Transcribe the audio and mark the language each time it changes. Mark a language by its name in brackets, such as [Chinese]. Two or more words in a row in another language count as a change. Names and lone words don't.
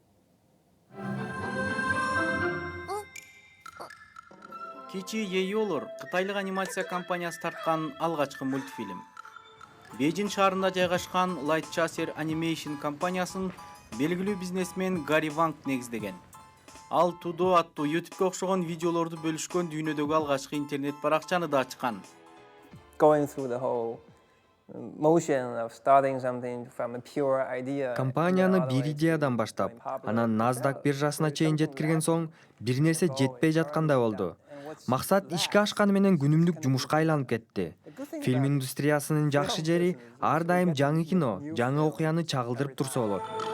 [Kyrgyz] Кичи Ейолор Кытайлык анимация компаниясы тарткан алгачкы мультфильм. Бейжиң шаарында жайгашкан Light Chaser Animation компаниясын белгилүү бизнесмен Гарри Ванг негиздеген. Ал Тудо аттуу YouTube'га окшогон видеолорду бөлүшкөн дүйнөдөгү алгачкы интернет баракчаны да ачкан. [English] Going through the whole motion of starting something from a pure idea. [Kyrgyz] Компанияны бир идеядан баштап, анан NASDAQ биржасына чейин жеткирген соң, бир нерсе жетпей жаткандай болду. Максат ишке ашканы менен күнүмдүк жумушка айланып кетти. Фильм индустриясынын жакшы жери ар дайым жаңы кино, жаңы окуяны чагылдырып турса болот.